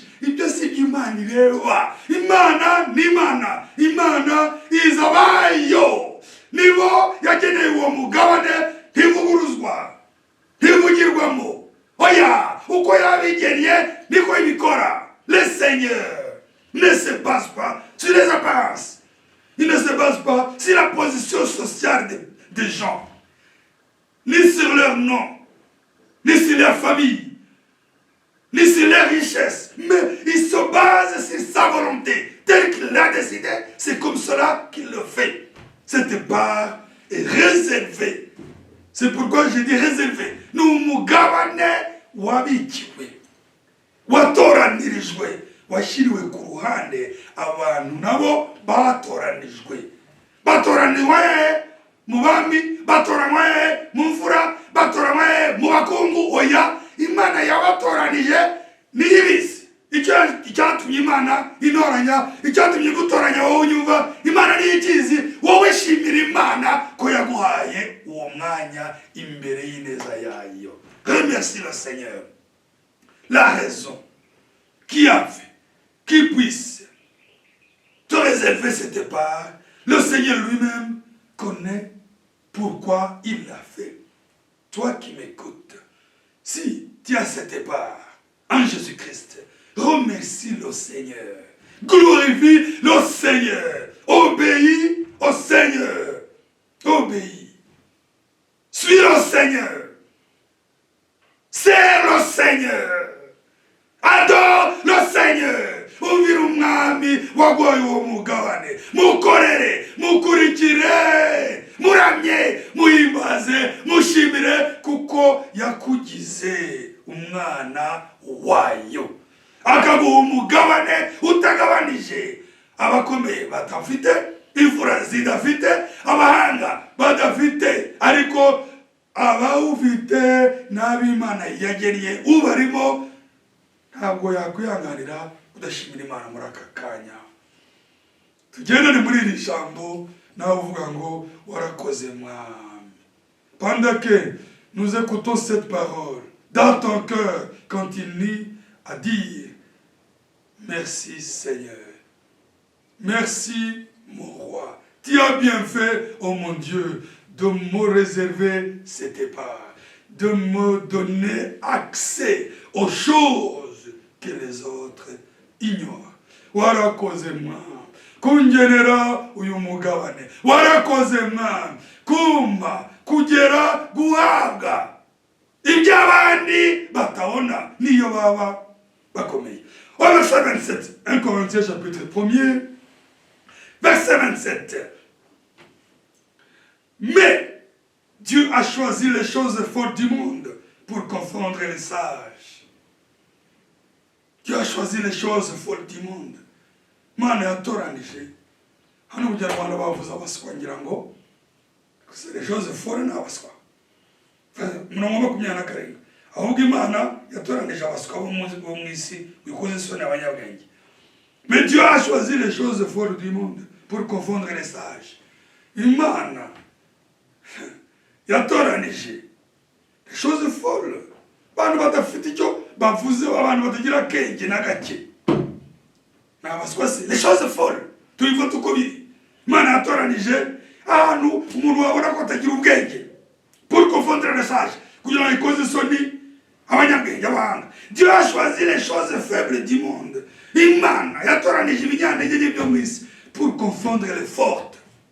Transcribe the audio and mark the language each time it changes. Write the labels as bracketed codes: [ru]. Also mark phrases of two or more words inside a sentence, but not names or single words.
[rw] Ibyo si iby'Imana ireba. Imana ni Imana. Imana iza abayo. Nibo yageneye uwo mugabane, ntivuguruzwa, ntivugirwamo. Oya, uko yabigennye niko ibikora. [fr] Le Seigneur ne se base pas sur les apparences. Il ne se base pas sur la position sociale des gens, ni sur leur nom, ni sur leur famille, ni sur leur richesse. Mais il se base sur sa volonté. Tel qu'il l'a décidé, c'est comme cela qu'il le fait. Cette part est réservée. C'est pourquoi je dis réservé. [rw] Nous mugabane wabikiwe, watoranirijwe, washiriwe ku ruhande abantu nabo batoranijwe. Batoranijwe mu bami, batoranijwe mu mfura, batoranijwe mu bakungu. Oya, Imana yabatoranije niyibizi. Icyatumye Imana inoranya, icyatumye gutoranya wowe unyumva, Imana niyikizi. Wowe shimira Imana ko yaguhaye uwo mwanya imbere y'ineza yayo. [fr] Remercie le Seigneur. La raison qui a fait, qui puisse te réserver cette part, le Seigneur lui-même connaît pourquoi il l'a fait. Toi qui m'écoutes, si tu as cette part en Jésus-Christ, remercie le Seigneur. Glorifie le Seigneur. Obéis au Seigneur. Obéis. Suis le Seigneur. Sers le Seigneur. Adore le Seigneur. [rw] Umvira umwami waguhaye uwo mugabane. Mukorere, mukurikire, muramye, muhimbaze, mushimire kuko yakugize umwana wayo. Akaguha umugabane utagabanije. Abakomeye batafite, imfura zidafite, abahanga badafite, ariko abawufite n'ab'Imana yagennye ubarimo ntabwo yakwihanganira udashimira Imana muri aka kanya. Tugendane muri iri jambo nawe uvuga ngo warakoze mwami. [fr] Pendant que nous écoutons cette parole, dans ton cœur continue à dire merci Seigneur, merci mon roi. Tu as bien fait, oh mon Dieu, de me réserver cette part, de me donner accès aux choses que les autres ignorent. [rw] Warakoze mwami kungenera uyu mugabane. Warakoze mwami kumpa kugera guhabwa iby'abandi batabona niyo baba bakomeye. [fr] Au verset 27, 1 Corinthiens chapitre 1er, verset 27. Mais Dieu a choisi les choses fortes du monde pour confondre les sages. Dieu a choisi les choses folles du monde. [rw] Mana yatoranije. Hano ujya Rwanda bavuza abaswa ngira ngo [fr] les choses folles [rw] n'abaswa. Murongo 27. Ahubwo Imana yatoranije abaswa bo mu isi bikoze isoni abanyabwenge. [fr] Mais Dieu a choisi les choses folles du monde pour confondre les sages. [rw] Imana yatoranije [fr] les choses folles. [rw] Bantu batafite icyo bavuze, abantu batagira kenge na gake. [fr] N'abaswasi les choses folles. [rw] Tubivuga uko biri. Imana yatoranije ahantu umuntu wabona ko atagira ubwenge [fr] pour confondre les sages, [rw] kugira ngo ikoze isoni abanyabwenge abahanga. [fr] Dieu a choisi les choses faibles du monde. [rw] Imana yatoranije ibinyantege byo mu isi [fr] pour confondre les fortes.